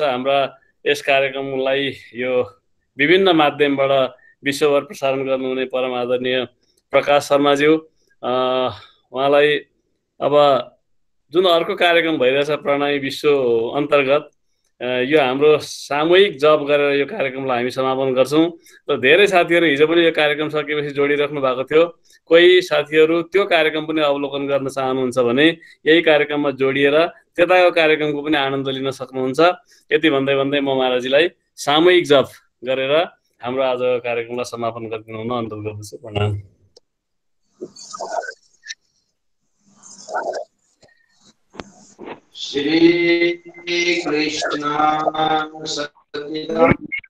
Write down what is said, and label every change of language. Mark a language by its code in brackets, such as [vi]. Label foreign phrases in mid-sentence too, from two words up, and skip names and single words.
[ne] हाम्रा यस कार्यक्रमलाई यो विभिन्न माध्यमबाट विश्वभर प्रसारण गर्नुहुने परम आदरणीय प्रकाश शर्माज्यू, उहाँलाई अब जुन अर्को कार्यक्रम भइरहेछ प्रणामी विश्व अन्तर्गत यो हाम्रो सामूहिक जप गरेर यो कार्यक्रमलाई हामी समापन गर्छौँ र धेरै साथीहरू हिजो पनि यो कार्यक्रम सकेपछि जोडिराख्नु भएको थियो। कोही साथीहरू त्यो कार्यक्रम पनि अवलोकन गर्न चाहनुहुन्छ भने यही कार्यक्रममा जोडिएर त्यताको कार्यक्रमको पनि आनन्द लिन सक्नुहुन्छ। यति भन्दै भन्दै म महाराजजीलाई सामूहिक जप गरेर हाम्रो आजको कार्यक्रमलाई समापन गरिदिनु हुन अनुरोध गर्दछु। प्रणाम। श्री कृष्ण सच्चिदानंद